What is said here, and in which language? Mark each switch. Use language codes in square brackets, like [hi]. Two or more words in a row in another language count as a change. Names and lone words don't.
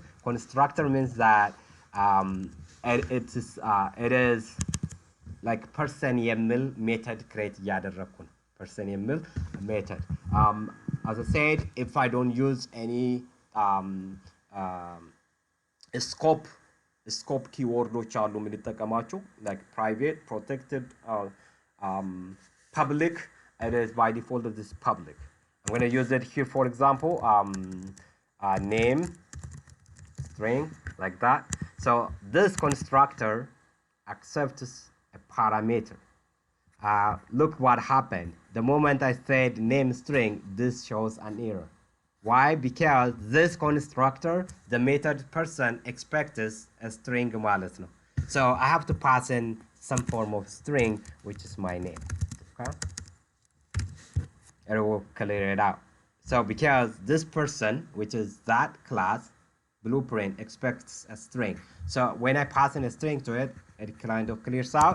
[en] Constructor means that it is like person yemil method create yaderakun person yemil method. As I said, if I don't use any scope keywords [am] አሉ የምንጠቀማቸው [en] like private, protected, public. It is by default of this public. I'm going to use it here, for example, name string like that. So this constructor accepts a parameter. Look what happened. The moment I said name string, this shows an error. Why? Because this constructor, the method person expects a string [am] ማለት ነው. [en] So I have to pass in some form of string, which is my name. Okay? It will clear it out. So because this person, which is that class, blueprint, expects a string. So when I pass in a string to it, it kind of clears out.